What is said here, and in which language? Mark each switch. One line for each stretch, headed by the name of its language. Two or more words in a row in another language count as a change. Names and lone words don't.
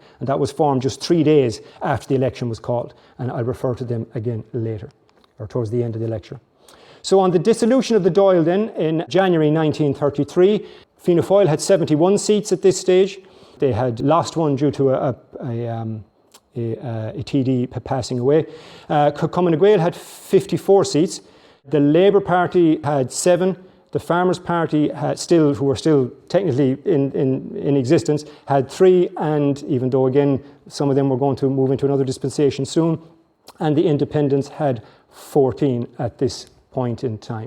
English: And that was formed just 3 days after the election was called. And I'll refer to them again later, or towards the end of the lecture. So on the dissolution of the Dáil then, in January 1933, Fianna Fáil had 71 seats at this stage. They had lost one due to a TD passing away. Cumann na Gael had 54 seats. The Labour Party had 7. The Farmers' Party had who were still technically in existence, had 3. And even though, again, some of them were going to move into another dispensation soon. And the Independents had 14 at this point in time.